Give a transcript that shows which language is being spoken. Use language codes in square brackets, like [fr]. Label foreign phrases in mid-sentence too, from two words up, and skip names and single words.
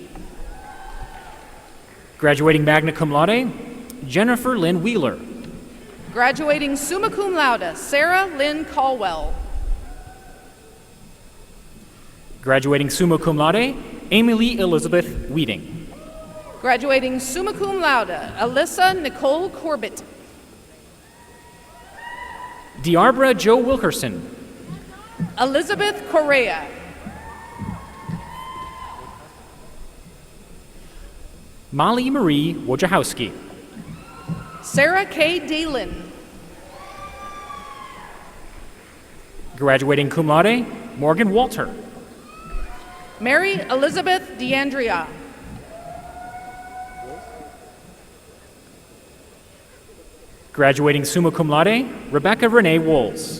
[en] Graduating [la] magna cum laude, [en] Jennifer Lynn Wheeler. Graduating [la] summa cum laude, [en] Sarah Lynn Caldwell. Graduating [la] summa cum laude, [en] Emily Elizabeth Weeding. [la] Graduating summa cum laude, [en] Alyssa Nicole Corbett. Diarbra Joe Wilkerson. Elizabeth Correa. Molly Marie Wojciechowski. Sarah K. Dalen. [la] Graduating cum laude, [en] Morgan Walter. Mary Elizabeth DeAndrea. Graduating [la] summa cum laude, [en] Rebecca Renee Wolz.